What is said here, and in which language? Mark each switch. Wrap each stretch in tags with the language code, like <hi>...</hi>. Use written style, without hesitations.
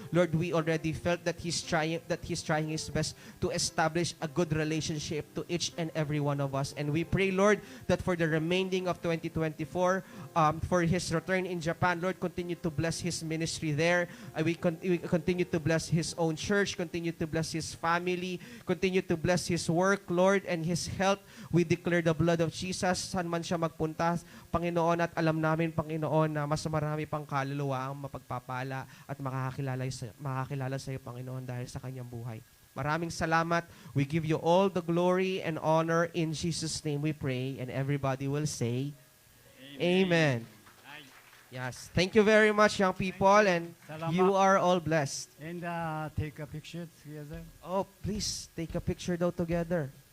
<en>Lord, we already felt that he's trying his best to establish a good relationship to each and every one of us. And we pray, Lord, that for the remaining of 2024, for his return in Japan, Lord, continue to bless his ministry there. We continue to bless his own church, continue to bless his family, continue to bless his work, Lord, and his health. We declare the blood of Jesus,</en> <tl>saan man siya magpunta, Panginoon, at alam namin, Panginoon, na mas marami pang kaluluwa ang mapagpapala at makakilala sa iyo, Panginoon, dahil sa kanyang buhay. Maraming salamat.</tl> <en>We give you all the glory and honor. In Jesus' name we pray. And everybody will say, Amen. Yes. Thank you very much, young people. And</en> <tl>Salamat.</tl> <en>you are all blessed. And take a picture together. Oh, please, take a picture though together.</en>